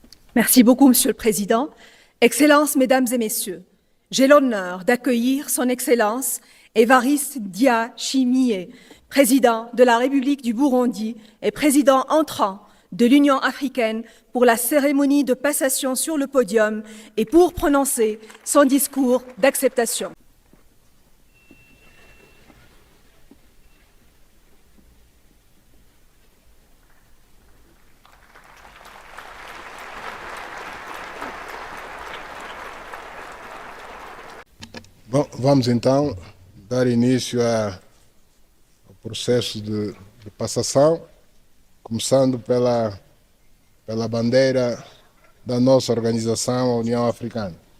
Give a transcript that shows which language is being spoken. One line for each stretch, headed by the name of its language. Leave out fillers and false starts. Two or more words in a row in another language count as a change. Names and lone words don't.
French: Merci beaucoup, Monsieur le Président. Excellences, Mesdames et Messieurs, j'ai l'honneur d'accueillir Son Excellence Évariste Ndayishimiye, président de la République du Burundi et président entrant de l'Union africaine pour la cérémonie de passation sur le podium et pour prononcer son discours d'acceptation.
Portuguese: Bom, vamos então dar início ao processo de passação, começando pela bandeira da nossa organização, a União Africana.